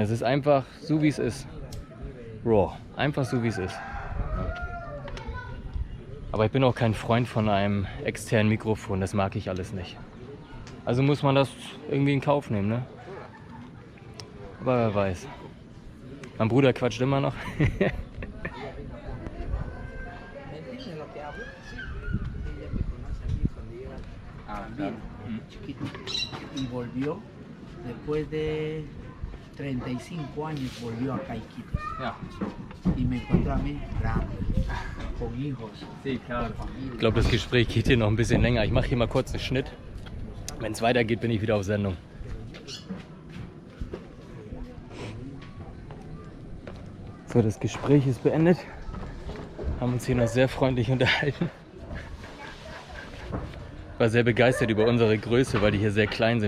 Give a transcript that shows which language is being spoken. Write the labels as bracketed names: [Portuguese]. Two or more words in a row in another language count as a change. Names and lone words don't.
[German] Es ist einfach so, wie es ist. Raw, einfach so, wie es ist. Aber ich bin auch kein Freund von einem externen Mikrofon, das mag ich alles nicht. Also muss man das irgendwie in Kauf nehmen, ne? Aber wer weiß. Mein Bruder quatscht immer noch. [Spanish] Y volvió después de 35 años, volvió acá a Iquitos. [German] Ja. [Spanish] Y me encontró a mí grande, con hijos. Sí, claro. [German] Ich glaube, das Gespräch geht hier noch ein bisschen länger. Ich mache hier mal kurz einen Schnitt. Wenn es weitergeht, bin ich wieder auf Sendung. So, das Gespräch ist beendet. Haben uns hier noch sehr freundlich unterhalten. War sehr begeistert über unsere Größe, weil die hier sehr klein sind.